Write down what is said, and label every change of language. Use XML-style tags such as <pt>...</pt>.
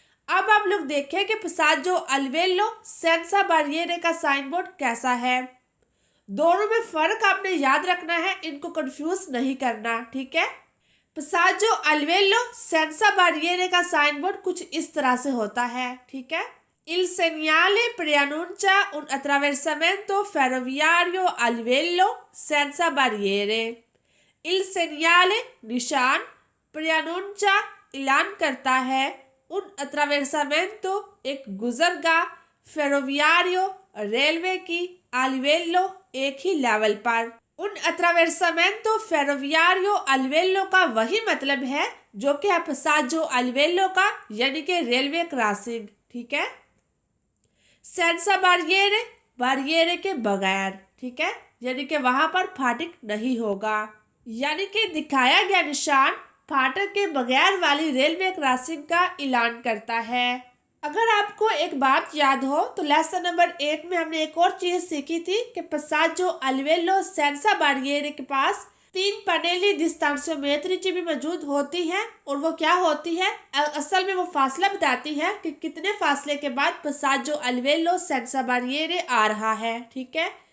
<hi>अब आप लोग देखें कि</hi> <it>passaggio al livello senza barriere</it> <hi>का साइन बोर्ड कैसा है। दोनों में फर्क आपने याद रखना है, इनको कंफ्यूज नहीं करना। ठीक है।</hi> <it>passaggio al livello senza barriere</it> <hi>का साइन बोर्ड कुछ इस तरह से होता है। ठीक है।</hi> <it>il segnale preannuncia un attraversamento ferroviario al livello senza barriere। il segnale</it> <hi>निशान</hi> <it>preannuncia</it> <hi>ऐलान करता है</hi> <it>un attraversamento</it> <hi>एक गुजरगाह</hi> <it>ferroviario</it> <hi>रेलवे की</hi> <it>al livello</it> <hi>एक ही लेवल पर। उन</hi> <it>attraversamento ferroviario al livello</it> <hi>का वही मतलब है जो कि है</hi> <it>passaggio al livello</it> <hi>का यानी कि रेलवे क्रॉसिंग। ठीक है।</hi> <it>senza barriere barriere</it> <hi>के बगैर। ठीक है। यानी कि वहां पर फाटक नहीं होगा, यानी कि दिखाया गया निशान फाटक के बगैर वाली रेलवे क्रॉसिंग का ऐलान करता है। अगर आपको एक बात याद हो तो लेसन नंबर 8 में हमने एक और चीज सीखी थी कि</hi> <it>passaggio al livello senza barriere</it> <hi>के पास 3 पनेली डिस्टेंशियोमेट्री भी मौजूद होती है और वो क्या होती है, असल में वो फासला बताती है कि कितने फासले के बाद passaggio al livello senza barriere आ रहा है। ठीक है।</hi>